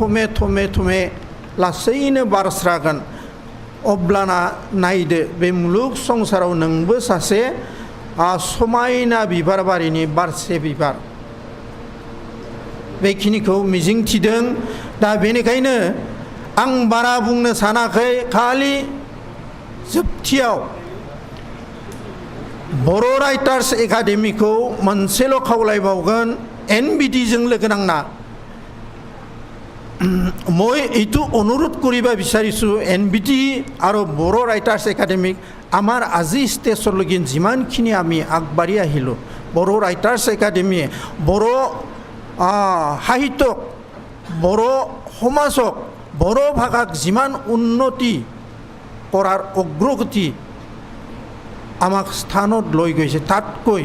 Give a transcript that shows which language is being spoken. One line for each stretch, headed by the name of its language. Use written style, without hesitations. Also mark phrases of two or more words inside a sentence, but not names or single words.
Bodo: लासैनो बारस्रागोन अब्लाना नायदो बे मुलुग संसाराव नोंबो सासे समायना बिबार बारिनि बारसे बिबार बेखिनिखौ मिजिंथिदों दा बेनिखायनो आं बारा बुंनो सानाखै खालि जोबथियाव बर' राइटार्स एकाडेमिखौ मोनसेल' खावलायबावगोन एनबिटिजों लोगो नांना
Assamese: মই এইটো অনুৰোধ কৰিব বিচাৰিছোঁ এনবিটি আৰু বড়ো ৰাইটাৰ্ছ একাডেমিক আমাৰ আজি ষ্টেজলৈকে যিমানখিনি আমি আগবাঢ়ি আহিলোঁ বড়ো ৰাইটাৰ্ছ একাডেমিয়ে বড়ো সাহিত্যক বড়ো সমাজক বড়ো ভাষাক যিমান উন্নতি কৰাৰ অগ্ৰগতি আমাক স্থানত লৈ গৈছে তাতকৈ